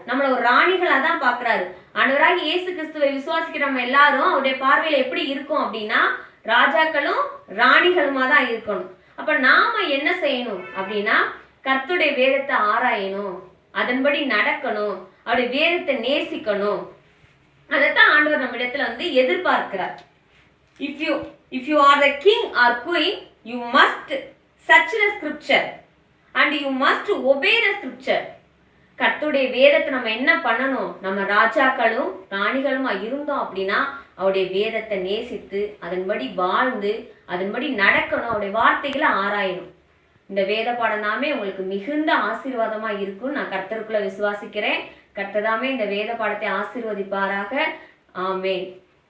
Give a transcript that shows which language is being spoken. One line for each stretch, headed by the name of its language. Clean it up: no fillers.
Tamil: நம்மள ஒரு ராணிகளா தான் பார்க்கிறாரு. ஆண்டவராகிய இயேசு கிறிஸ்துவை விசுவாசிக்கிற நம்ம எல்லாரும் அவருடைய பார்வையில எப்படி இருக்கும் அப்படின்னா ராஜாக்களும் ராணிகளுமா தான் இருக்கணும். அப்ப நாம என்ன செய்யணும் அப்படின்னா கர்த்தருடைய வேதத்தை ஆராயணும், அதன்படி நடக்கணும், அவருடைய வேதத்தை நேசிக்கணும். அதைத்தான் ஆண்டவர் நம்ம இடத்துல எதிர்பார்க்கிறார்.
English: if you are the king or queen, you must search the scripture and you must obey the scripture.
Tamil: கர்த்தருடைய வேதத்தை நம்ம என்ன பண்ணணும்? நம்ம ராஜாக்களும் ராணிகளுமா இருந்தோம் அப்படின்னா அவருடைய வேதத்தை நேசித்து அதன்படி வாழ்ந்து அதன்படி நடக்கணும். அவருடைய வார்த்தைகளை ஆராயணும். இந்த வேத பாடனாமே உங்களுக்கு மிகுந்த ஆசீர்வாதமா இருக்கும். நான் கர்த்தருக்குள்ள விசுவாசிக்கிறேன். கர்த்தர் தாமே இந்த வேத பாடத்தை ஆசீர்வதிப்பாராக. ஆமென்.